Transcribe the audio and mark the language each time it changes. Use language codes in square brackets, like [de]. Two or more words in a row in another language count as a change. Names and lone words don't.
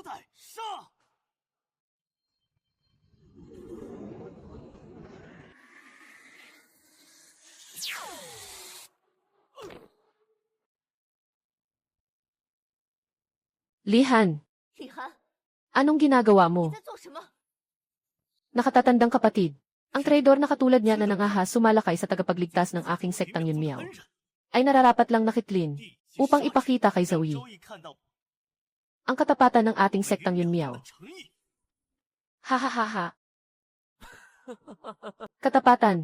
[tl] Lihan, [zh] 李涵， [tl] anong ginagawa [zh] 你 [tl] mo? [zh] 在做什么？ [tl] Nakatatandang kapatid. Ang traidor na katulad niya na nangahas sumalakay sa tagapagligtas ng aking sektang Yunmiao ay nararapat lang nakitlin upang ipakita kay Zoe ang katapatan ng ating sektang Yunmiao. Hahaha. Katapatan.